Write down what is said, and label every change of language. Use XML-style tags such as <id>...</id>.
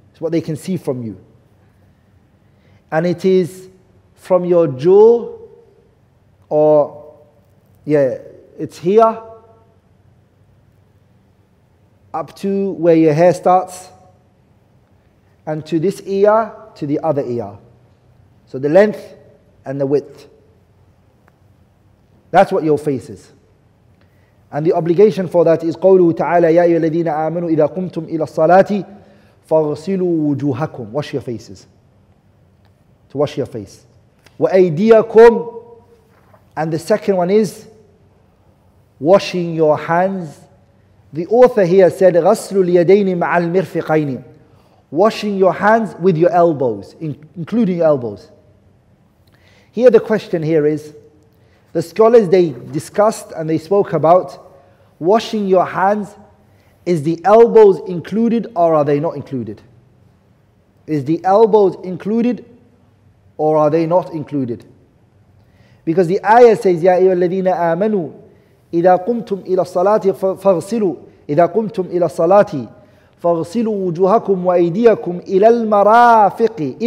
<en>It's what they can see from you. And it is from your jaw, it's here up to where your hair starts, and to this ear, to the other ear. So the length and the width. That's what your face is. And the obligation for that is</en> <ar>قوله تعالى يا أيها الذين آمنوا إذا قمتم إلى الصلاة فاغسلوا وجوهكم.</ar> <en>Wash your faces. To wash your face.</en> <ar>وأيديكم.</ar> <en>And the second one is washing your hands. The author here said</en> <ar>غسل اليدين مع المرفقين.</ar> <en>Washing your hands with your elbows, including elbows. Here the question here is, the scholars, they discussed and they spoke about washing your hands. Is the elbows included or are they not included? Is the elbows included or are they not included? Because the ayah says,</en> <ar>يَا أَيُّهَا الَّذِينَ آمَنُوا إِذَا قُمْتُمْ إِلَى الصَّلَاةِ فَاغْسِلُوا إِذَا قُمْتُمْ إِلَى الصَّلَاةِ فَاغْسِلُوا وُجُوهَكُمْ وَأَيْدِيَكُمْ إِلَى الْمَرَافِقِ.</ar>